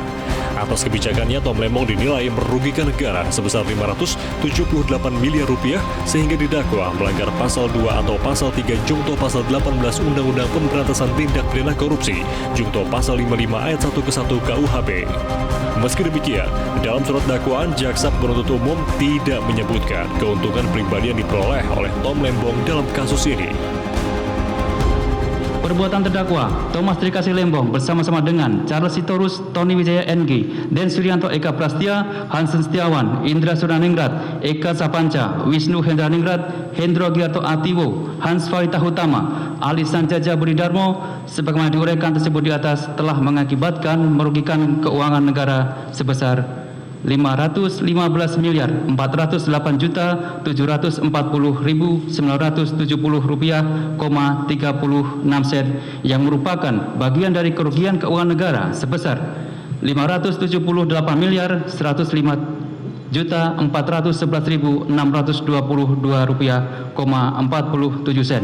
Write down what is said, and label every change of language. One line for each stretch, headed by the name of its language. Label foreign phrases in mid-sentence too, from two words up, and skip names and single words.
Indonesian: Atas kebijakannya, Tom Lembong dinilai merugikan negara sebesar 578 miliar rupiah sehingga didakwa melanggar pasal 2 atau pasal 3 Jungto pasal 18 Undang-Undang Pemberantasan Tindak Pidana Korupsi, Jungto pasal 55 ayat 1 ke 1 KUHP. Meski demikian, dalam surat dakwaan, jaksa penuntut umum tidak menyebutkan keuntungan pribadi yang diperoleh oleh Tom Lembong dalam kasus ini. Perbuatan terdakwa Thomas Trikasih Lembong bersama-sama dengan Charles Sitorus, Tony Wijaya NG, Den Suryanto Eka Prastia, Hansen Setiawan, Indra Suraningrat, Eka Sapanca, Wisnu Hendraningrat, Hendro Giarto Atiwo, Hans Farita Hutama, Ali Sanjaja Budidarmo, sebagaimana diuraikan tersebut di atas telah mengakibatkan merugikan keuangan negara sebesar 558.408.740.970 rupiah, 36 sen yang merupakan bagian dari kerugian keuangan negara sebesar 578.105.411.622 rupiah, 47 sen.